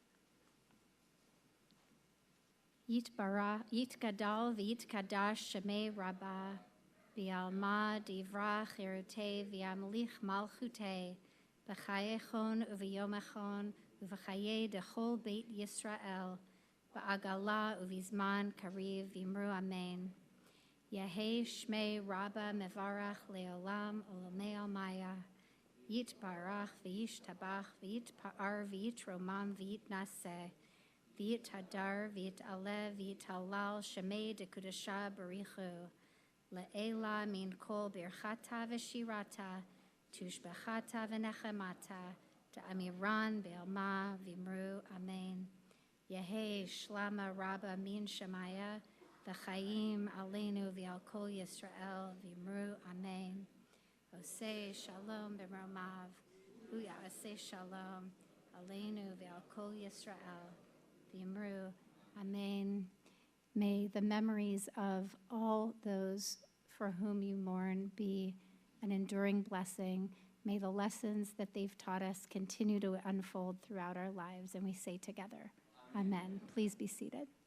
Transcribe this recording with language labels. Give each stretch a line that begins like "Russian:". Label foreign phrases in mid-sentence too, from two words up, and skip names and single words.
Aramaic: יתגדל ויתקדש שמה רבא, בעלמא די ברא כרעותה וימליך מלכותה, בחייכון וביומיכון ובחיי דכל בית ישראל, בעגלא ובזמן קריב ואמרו אמן. יהא שמה רבא מברך לעלם ולעלמי עלמיא. יתברך וישתבח ויתפאר ויתרומם ויתנשא ויתהדר ויתעלה ויתהלל שמה דקודשא בריך הוא לעלא מן כל ברכתא ושירתא תשבחתא ונחמתא דאמירן בעלמא ואמרו אמן. יהא שלמא רבא מן שמיא וחיים עלינו ועל כל ישראל ואמרו אמן.
Hebrew: עושה שלום במרומיו, ויעשה שלום, עלינו ועל כל ישראל, ואמרו, amen.
English: May the memories of all those for whom you mourn be an enduring blessing. May the lessons that they've taught us continue to unfold throughout our lives, and we say together, amen. Please be seated.